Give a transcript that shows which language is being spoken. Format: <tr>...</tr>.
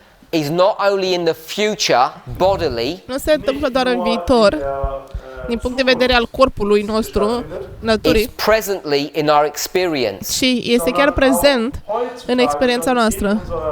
<en>is not only in the future bodily,</en> <ro>nu se întâmplă doar în viitor, din punct de vedere al corpului nostru, naturii,</ro> <en>it's presently in our experience.</en> <ro>și este chiar prezent în experiența noastră.</ro>